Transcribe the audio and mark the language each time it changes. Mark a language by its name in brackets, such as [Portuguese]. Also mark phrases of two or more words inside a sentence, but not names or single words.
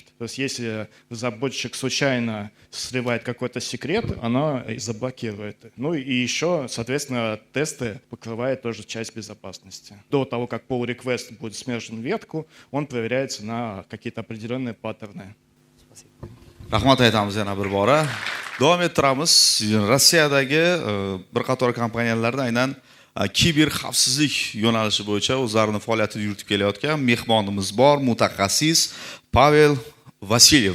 [Russian] То есть если разработчик случайно сливает какой-то секрет, она заблокирует. Ну и еще, соответственно, тесты покрывает тоже часть безопасности. До того, как [English] pull request [Russian] будет смержен в ветку, он проверяется на какие-то определенные паттерны. [Uzbek] Rahmat aytamiz yana bir bora. Davom ettiramiz. Rossiyadagi bir qator kompaniyalarda aynan kiber xavfsizlik yo'nalishi bo'yicha o'zlarining faoliyatini yuritib kelayotgan mehmonimiz bor, mutaxassis Pavel Vasilyev.